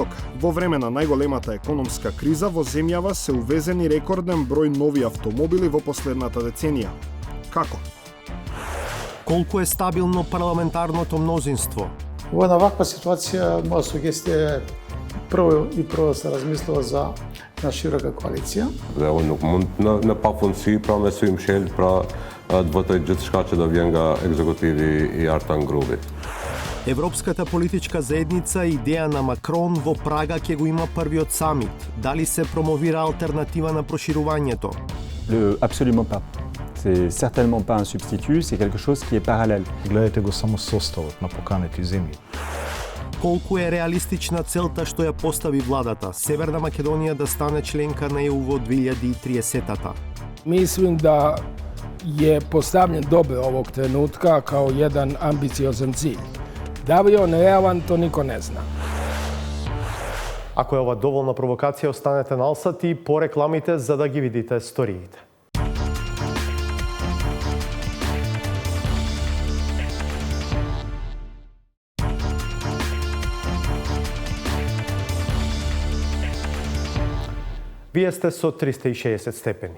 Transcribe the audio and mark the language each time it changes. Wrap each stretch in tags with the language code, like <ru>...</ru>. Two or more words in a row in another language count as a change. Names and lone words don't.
<mk>Во време на најголемата економска криза во земјава се увезени рекорден број нови автомобили во последната деценија. Како? Колку е стабилно парламентарното мнозинство? Во една ваква ситуација, моја сугестија е прво се размислува за на широка коалиција.</mk> <sq>Dhe unë nuk mund në pafundësi pra me sy mshel pra të votoj gjithçka që do vjen nga ekzekutivi I Artan Grupi.</sq> <mk>Европската политичка заедница идеја на Макрон во Прага ќе го има првиот самит. Дали се промовира алтернатива на проширувањето?</mk> <fr>Absolument pas. C'est certainement pas un substitut, c'est quelque chose qui est parallèle.</fr> <mk>Гледате го само составот на поканети земји. Колку е реалистична целта што ја постави владата Северна Македонија да стане членка на ЕУ во 2030-та?</mk> <sr>Mislim da je postavljen dobro ovog trenutka kao jedan ambiciozan cilj. Da li je on realan, to niko ne zna.</sr> <mk>Ако е ова доволна провокација, останете на Алсат и по рекламите за да ги видите сториите. Вие сте со 360 степени.</mk>